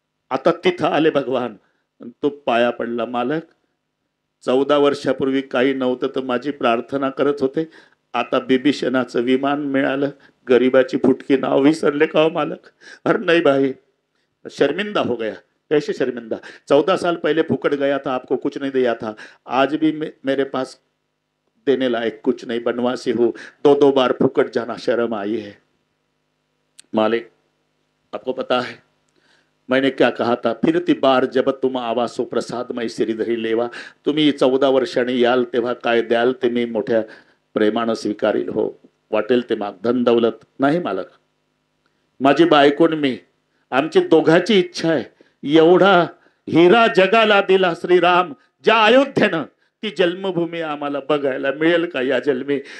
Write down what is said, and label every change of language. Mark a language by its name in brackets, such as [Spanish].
[Marathi] आता तिथं आले भगवान. तो पाया पडला. मालक, 14 वर्षापूर्वी काही नव्हतं तर माझी प्रार्थना करत होते, आता बिभीषणाचं विमान मिळालं, गरीबाची फुटकी नाव विसरले का हो मालक? [Hindi] अरे नहीं भाई, शर्मिंदा हो गया. कैसे शर्मिंदा? 14 साल पहले फुकट गया था, आपको कुछ नहीं दिया था, आज भी मेरे पास देने लायक कुछ नहीं, बनवासी हूँ, 2-2 बार फुकट जाना शर्म आई है. मालिक, आपको पता है मैंने क्या कहा था? फिरती बार जब तुम आवासो प्रसाद मै श्रीधरी लेवा. [Marathi] तुम्ही 14 वर्षांनी याल तेव्हा काय द्याल ते मी मोठ्या प्रेमानं स्वीकारील. हो, वाटेल ते माग. धन दौलत नाही मालक. माझी बायकोन मी, आमची दोघाची इच्छा आहे, एवढा हिरा जगाला दिला श्रीराम ज्या अयोध्येनं, ती जन्मभूमी आम्हाला बघायला मिळेल का या जन्मी?